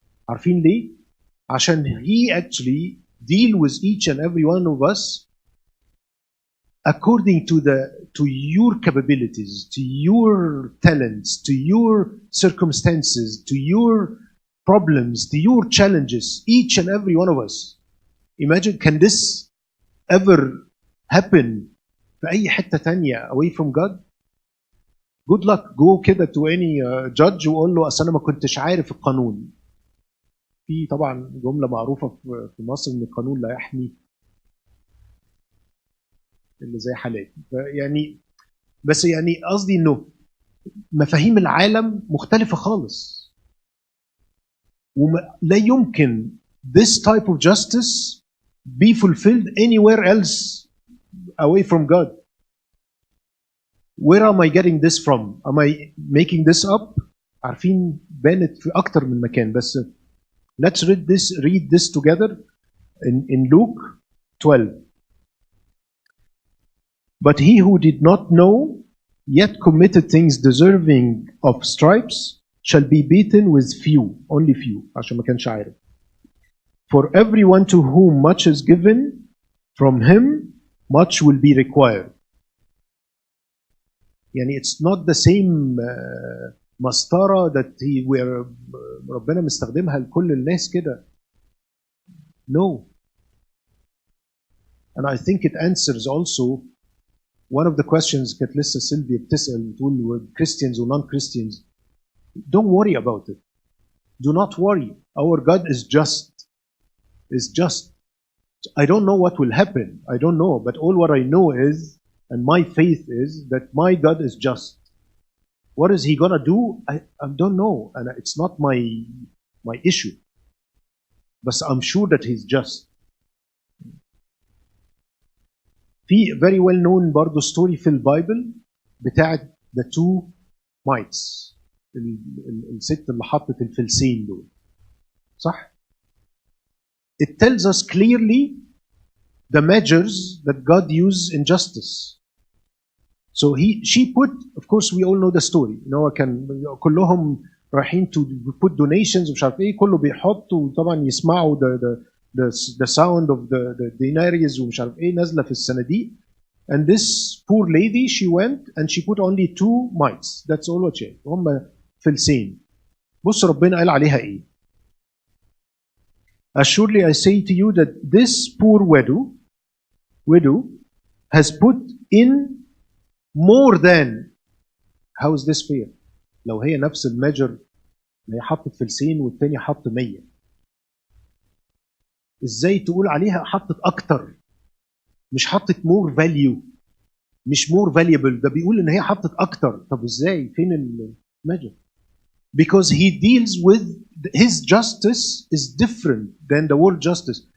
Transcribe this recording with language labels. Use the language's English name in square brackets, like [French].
[Arabic] عارفين ليه؟ عشان [English] he actually deal with each and every one of us according to your capabilities, to your talents, to your circumstances, to your problems, to your challenges, each and every one of us. Imagine, can this ever happen [Arabic] في أي حتة تانية [English] away from God? Good luck. Go [Arabic] كده [English] to any judge [Arabic] وقول له أصل أنا ما كنتش عارف القانون. في طبعا جملة معروفة في مصر إن القانون لا يحمي اللي زي حالاتي. يعني بس يعني قصدي إنه مفاهيم العالم مختلفة خالص. ولا يمكن [English] this type of justice be fulfilled anywhere else away from God. Where am I getting this from? Am I making this up? [Arabic] عارفين بانت في أكتر من مكان بس [English] let's read this together in Luke 12. But he who did not know yet committed things deserving of stripes shall be beaten with few, only few, [Arabic] عشان ما كانش عارف. [English] For everyone to whom much is given, from him much will be required. [Arabic] يعني [English] it's not the same [Arabic] مسطرة [English] that [Arabic] ربنا مستخدمها لكل الناس كده. [English] No. And I think it answers also one of the questions [Arabic] كانت لسه سيلفيا بتسأل بتقول [English] Christians or non-Christians. Don't worry about it. Do not worry. Our God is just. Is just. I don't know what will happen. I don't know. But all what I know is, and my faith is, that my God is just. What is he gonna do? I don't know. And it's not my issue. But I'm sure that he's just. [Arabic] في [English] very well known [Arabic] برضه [English] story [Arabic] في البايبل بتاعت [English] the two mites. [Arabic] الست اللي حطت الفلسين دول. صح؟ [English] It tells us clearly the measures that God used in justice. So she put, of course we all know the story. You know, [Arabic] كان كلهم رايحين [English] to put donations [Arabic] ومش عارف ايه كله بيحط وطبعا يسمعوا [English] the sound of the denarius [Arabic] ومش عارف ايه نازله في الصناديق. [English] And this poor lady she went and she put only 2 mites. That's all what she had. [Arabic] هم فلسين. بص ربنا قال عليها ايه؟ [English] Assuredly I say to you that this poor widow has put in more than. How is this fair? [Arabic] لو هي نفس الميجر هي حطت فلسين والتاني حط 100. ازاي تقول عليها حطت اكتر؟ مش حطت [English] more value [Arabic] مش [English] more valuable [Arabic] ده بيقول ان هي حطت اكتر. طب ازاي؟ فين الميجر؟ [English] Because he deals with his justice is different than the world justice.